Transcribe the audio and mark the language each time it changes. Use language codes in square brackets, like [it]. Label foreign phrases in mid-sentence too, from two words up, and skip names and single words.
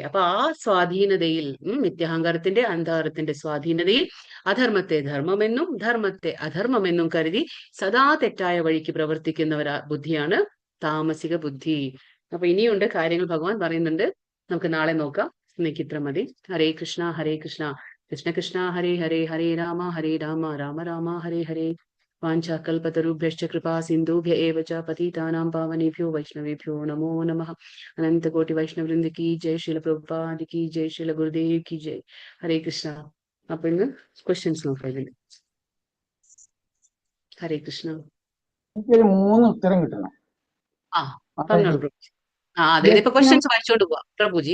[ml] അപ്പൊ ആ സ്വാധീനതയിൽ, മിഥ്യാഹങ്കാരത്തിന്റെ അന്ധകാരത്തിന്റെ സ്വാധീനതയിൽ അധർമ്മത്തെ ധർമ്മമെന്നും ധർമ്മത്തെ അധർമ്മമെന്നും കരുതി സദാ തെറ്റായ വഴിക്ക് പ്രവർത്തിക്കുന്നവരാ ബുദ്ധിയാണ് താമസിക ബുദ്ധി. അപ്പൊ ഇനിയുണ്ട് കാര്യങ്ങൾ ഭഗവാൻ പറയുന്നുണ്ട്. നമുക്ക് നാളെ നോക്കാം. ഇന്നേക്ക് ഇത്ര മതി. ഹരേ കൃഷ്ണ ഹരേ കൃഷ്ണ കൃഷ്ണ കൃഷ്ണ ഹരേ ഹരേ ഹരേ രാമ രാമ രാമ ഹരേ ഹരേ. [sa] വാഞ്ചാകൽപതരുഭ്യശ്ച കൃപാ സിന്ധുഭ്യ ഏവ ച പതിതാനാം പാവനേഭ്യോ വൈഷ്ണവേഭ്യോ നമോ നമഃ. [hi] अनंत कोटि वैष्णववृंद की जय, श्रील प्रभुपाद की जय, श्रील गुरुदेव की जय. [ml] ഹരേ കൃഷ്ണ. അപ്പൊ ഇന്ന് ക്വസ്റ്റ്യൻസ് നോക്കാം ഇതിൽ. ഹരേ കൃഷ്ണ. എനിക്കൊരു 3 ഉത്തരം കിട്ടണം. പറഞ്ഞോളൂ പ്രഭുജി. അതെ, ഇപ്പൊ ക്വസ്റ്റ്യൻസ് വായിച്ചോണ്ട് പോവാ പ്രഭുജി.